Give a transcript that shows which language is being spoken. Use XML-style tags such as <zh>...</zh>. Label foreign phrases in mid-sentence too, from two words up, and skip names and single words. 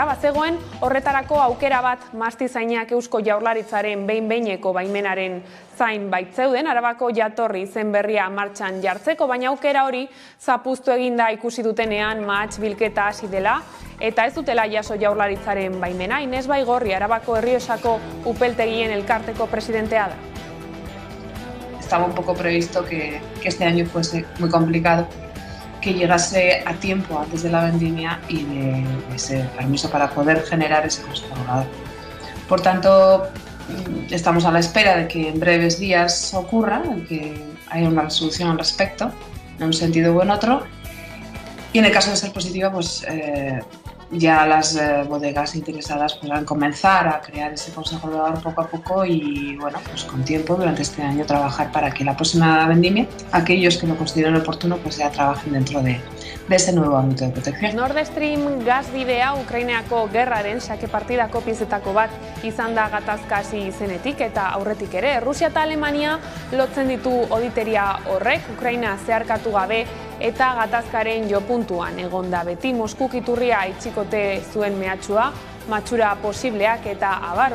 <eu>Bazegoen horretarako aukera bat mahastizainak Eusko Jaurlaritzaren behin-behineko baimenaren zain baitzeuden Arabako jatorri izen berria martxan jartzeko, baina aukera hori zapuztu eginda ikusi dutenean mahats bilketa hasi dela eta ez dutela jaso Jaurlaritzaren baimena. Ines Baigorri, Arabako Errioxako upeltegien elkarteko presidentea da.</eu> <es>Estaba un poco previsto que este año fuese muy complicado, que llegase a tiempo antes de la vendimia y de ese permiso para poder generar ese consejo regulador. Por tanto, estamos a la espera de que en breves días ocurra, de que haya una resolución al respecto, en un sentido u en otro, y en el caso de ser positiva, pues ya las bodegas interesadas podrán comenzar a crear ese consejo regulador poco a poco y, bueno, pues con tiempo durante este año trabajar para que la próxima vendimia, aquellos que lo consideren oportuno, pues ya trabajen dentro de ese nuevo ámbito de protección.</es> <eu>Nord Stream gasbidea Ukrainako gerraren xake partidako piezetako bat izan da gatazka hasi izenetik eta aurretik ere. Rusia eta Alemania lotzen ditu auditeria horrek, Ukraina zeharkatu gabe eta gatazkaren jopuntuan egonda beti. Moskuk iturria itxikote zuen mehatxua, matxura posibleak eta abar.</eu>